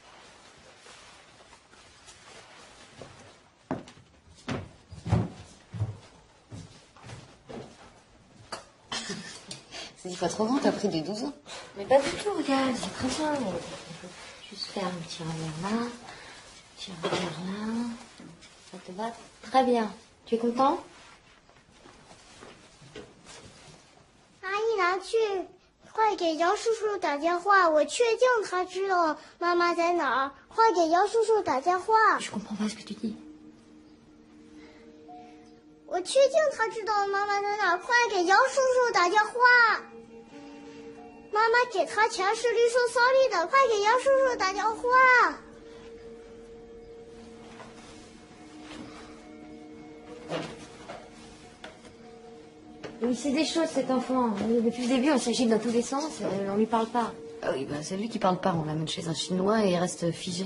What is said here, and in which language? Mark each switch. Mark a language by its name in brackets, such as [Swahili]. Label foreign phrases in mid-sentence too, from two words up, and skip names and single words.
[French] C'est 10 fois trop grand, t'as pris des 12 ans. Mais pas du tout, regarde, c'est très bien. Il faut juste faire un petit revers là, un petit revers là. Ça te va très bien. Tu es content? [Chinese] 阿姨拿去，快给姚叔叔打电话，我确定他知道妈妈在哪儿，快给姚叔叔打电话。 [French] Je comprends pas ce que tu dis. [Chinese] 我确定他知道妈妈在哪儿，快给姚叔叔打电话。妈妈给他钱是绿色扫地的，快给姚叔叔打电话。 [French] Il sait des choses, cet enfant. Depuis le début, on s'agite dans tous les sens. On lui parle pas. Ah oui, bah, c'est lui qui parle pas. On l'amène chez un Chinois et il reste figé.